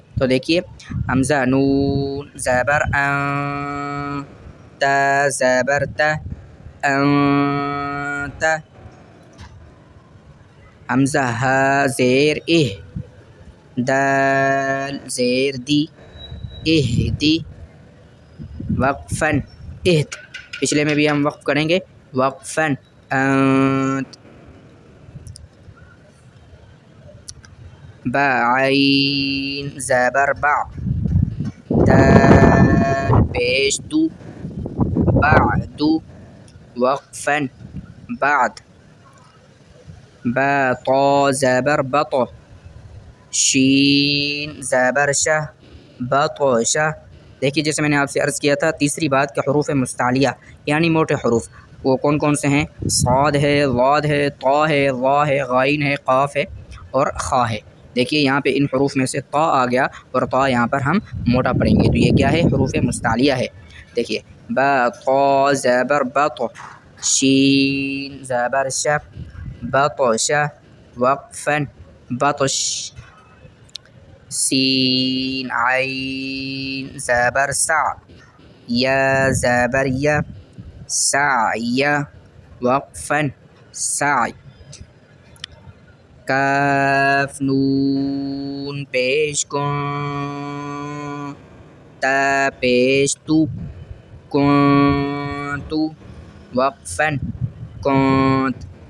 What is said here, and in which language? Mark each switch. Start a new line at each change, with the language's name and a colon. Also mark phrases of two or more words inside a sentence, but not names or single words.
Urdu: تو دیکھیے، حمزہ، نون، زبر ان، تا، زبر تا، انت۔ حمزہ، ہا، زیر اہ، دال، زیر دی، اہدی، وقفاً، اہد، پچھلے میں بھی ہم وقف کریں گے، وقفاً، انت۔ با، عین، زبر با، دال، پیش دو، بعد، وقفاً، بعد۔ با، طا، زبر بط، شین، زبر شہ، بطشہ۔ دیکھیے، جیسے میں نے آپ سے عرض کیا تھا، تیسری بات کہ حروف مستعلیہ یعنی موٹے حروف وہ کون کون سے ہیں؟ صاد ہے، ضاد ہے، طا ہے، ظا ہے، غین ہے، قاف ہے اور خا ہے۔ دیکھیے، یہاں پہ ان حروف میں سے طا آ گیا اور طا یہاں پر ہم موٹا پڑھیں گے، تو یہ کیا ہے؟ حروف مستعلیہ ہے۔ دیکھیے، با، طا، زبر بط، شین، زبر شہ، بطشہ، وقفاً، بطش، سین، عین، زبر سع، یا، زبر یا، سعی، وقفاً، سعی۔ کاف، نون، پیش کن، تا، پیش تو، کنتو، وقفاً، کنت۔